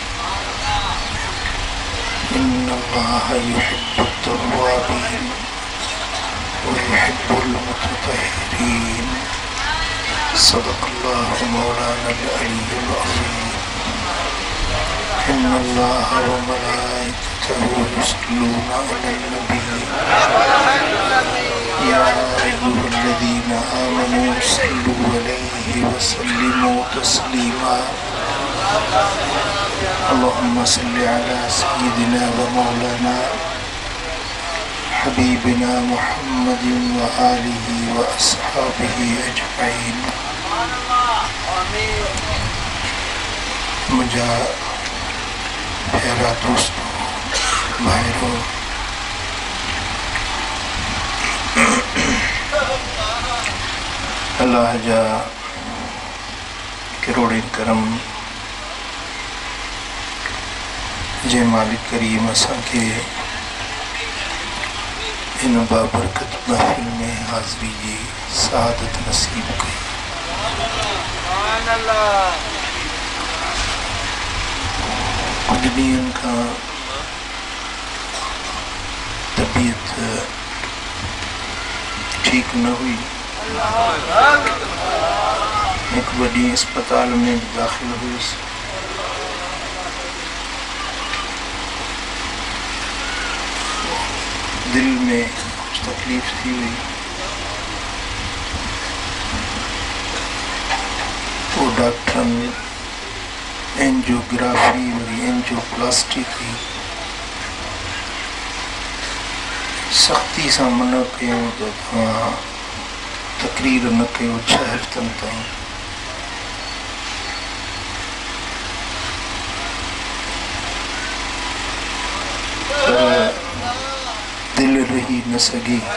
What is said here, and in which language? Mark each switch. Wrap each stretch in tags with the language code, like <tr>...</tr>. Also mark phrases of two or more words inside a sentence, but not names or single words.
<ar>إن الله يحب التوابين ويحب المتطهرين. صدق الله مولانا العلي العظيم. إن الله وملائكته يصلون على النبي يا أيها الذين آمنوا صلوا عليه وسلموا تسليما. اللهم صل على سيدنا ومولانا حبيبنا محمد وآله وأصحابه أجمعين.</ar> <sd>मुझा प्यारा दोस्तों, भाइयों, अल्लाह जा करोड़े करम जे मालिक करीम असांखे इन बाबरकत महफिल में हाज़री जी सआदत नसीब कई। कुछ ॾींहंनि खां तबीयत ठीक न हुई। एक बड़ी अस्पताल में दाखिल हुई। दिल में कुछ तकलीफ थी हुई। वो डॉक्टर ने एंजियोग्राफी और एंजियोप्लास्टी की सख्ती से मना कयूं तो तकरीर न कयो 6 हफ़्तनि ताईं। दिल रही न सगी।</sd>